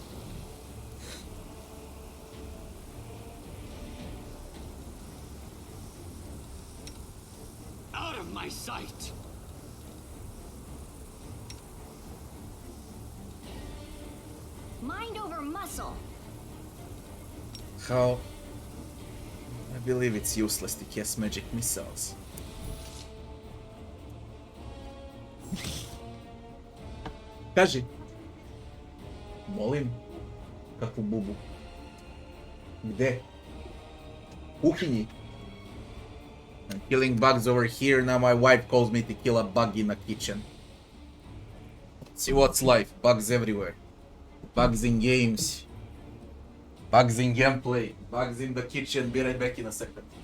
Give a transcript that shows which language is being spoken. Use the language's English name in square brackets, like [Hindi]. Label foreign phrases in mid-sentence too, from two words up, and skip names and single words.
[English] Out of my sight. Mind over muscle. How? I believe it's useless to cast magic missiles. [Serbian] Kaži. Molim. Kakvu bubu. Gde? Kuhinji. [English] I'm killing bugs over here, now my wife calls me to kill a bug in the kitchen. See what's life, bugs everywhere. Bugs in games. Bugs in gameplay. Bugs in the kitchen, be right back in a second.